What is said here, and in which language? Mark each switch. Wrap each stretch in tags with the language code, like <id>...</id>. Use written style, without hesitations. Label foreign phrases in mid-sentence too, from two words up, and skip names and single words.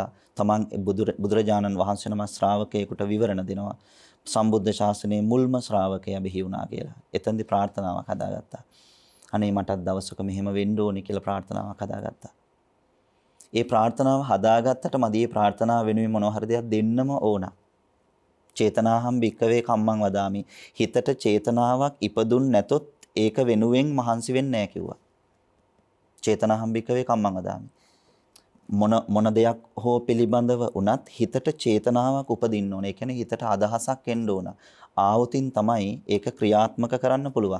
<si>තමන් බුදුරජාණන් වහන්සේ නම ශ්‍රාවකයෙකුට විවරණ දෙනවා. සම්බුද්ධ ශාසනයේ මුල්ම ශ්‍රාවකයා බිහි වුණා කියලා. එතෙන්දී ප්‍රාර්ථනාවක් හදාගත්තා. අනේ මටත් දවසක මෙහෙම වෙන්න ඕනේ කියලා ප්‍රාර්ථනාවක් හදාගත්තා. ඒ ප්‍රාර්ථනාව හදාගත්තට මදී ප්‍රාර්ථනාව වෙනුවෙන් මොනවා හරි දෙයක් දෙන්නම ඕන.</si> <pi>චේතනාහම් භික්කවේ කම්මං වදාමි.</pi> <si>හිතට චේතනාවක් ඉපදුන් නැතොත් ඒක වෙනුවෙන් මහන්සි වෙන්නේ නැහැ කිව්වා.</si> <pi>චේතනාහම්බිකවේ කම්මං වදාමි.</pi> <si>මොන දෙයක් හෝ පිළිබඳව උනත් හිතට චේතනාවක් උපදින්න ඕන. ඒ කියන්නේ හිතට අදහසක් එන්න ඕන. ආවුතින් තමයි ඒක ක්‍රියාත්මක කරන්න පුළුවන්.</si>